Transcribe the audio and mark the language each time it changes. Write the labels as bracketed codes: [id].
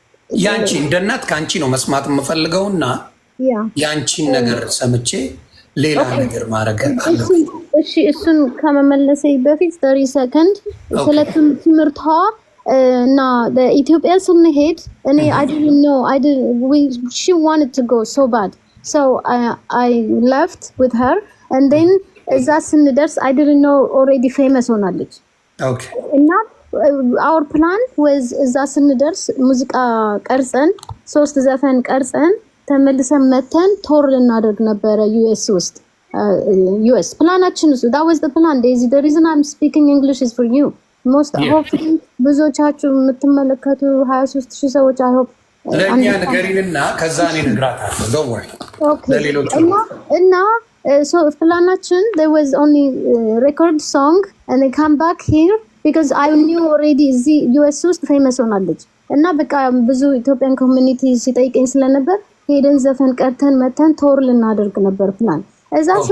[am] ያንቺ እንደ እናት ከአንቺ ነው መስማት የምፈልገውና ያንቺን ነገር ሰምቼ ሌላ ነገር ማድረግ አለ። እሺ እሱን ከመመለሴ በፊት 30 ሰከንድ ስለ ትምህርቷ እና ኢትዮጵያ ስንሄድ እኔ [en] I didn't know she wanted to go so bad so I left with her and then [am] እዛ ስንደርስ [en] I didn't know already famous [am] ሆናለች። [en] okay [am] እና [en] our plan was [am] እዛ ስንደርስ ሙዚቃ ቀርጸን 3 ዘፈን ቀርጸን ተመልሰን መተን ቶር ልናደርግ ነበረ ዩኤስ ውስጥ ዩኤስ ፕላናችን እሱ [en] that was the plan. Daisy, the reason I'm speaking English is for you. Most hopefully [am] ብዙዎቻችሁ የምትመለከቱ 23000 ሰዎች [en] I hope [am] ለኛ ነገሪንና ከዛ እኔ እነግራታለሁ። [en] don't worry [am] ለሌሎቹ እና so planaችን [en] there was only record song and they come back here because I knew already [am] እዚህ ዩኤስ ውስጥ ፌመስ ሆናለች እና በቃ ብዙ ኢትዮጵያን ኮሚኒቲ ሲጠይቀኝ ስለነበር ሄደን ዘፈን ቀርተን መተን ቶር ልናደርግ ነበር ፕላን። እዛ